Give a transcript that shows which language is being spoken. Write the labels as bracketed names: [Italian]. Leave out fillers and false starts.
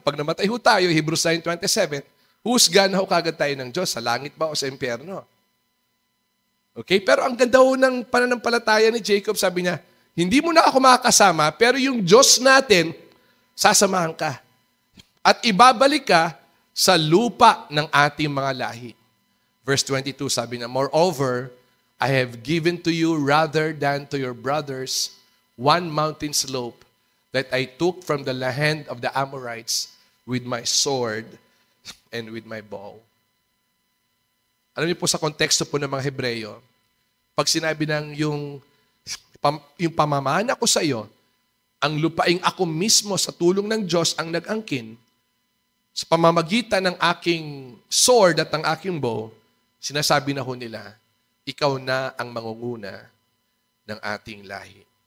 [Filipino] Pag namatay ho tayo, Hebrews 9:27, husgan na ho kagad tayo ng Diyos, sa langit ba o sa impyerno? Okay? Pero ang ganda ho ng pananampalataya ni Jacob, sabi niya, hindi mo na ako makakasama, pero yung Diyos natin, sasamahan ka. At ibabalik ka sa lupa ng ating mga lahi. [English] Verse 22, [Filipino] sabi niya, [English] moreover, I have given to you rather than to your brothers one mountain slope that I took from the hand of the Amorites with my sword and with my bow. [Filipino] Alam niyo po sa konteksto po ng mga Hebreyo, pag sinabi ng yung pamamana ko sa iyo, ang lupaing ako mismo sa tulong ng Diyos ang nag-angkin, sa pamamagitan ng aking sword at ng aking bow, sinasabi na ho nila, ikaw na ang mangunguna ng ating lahi.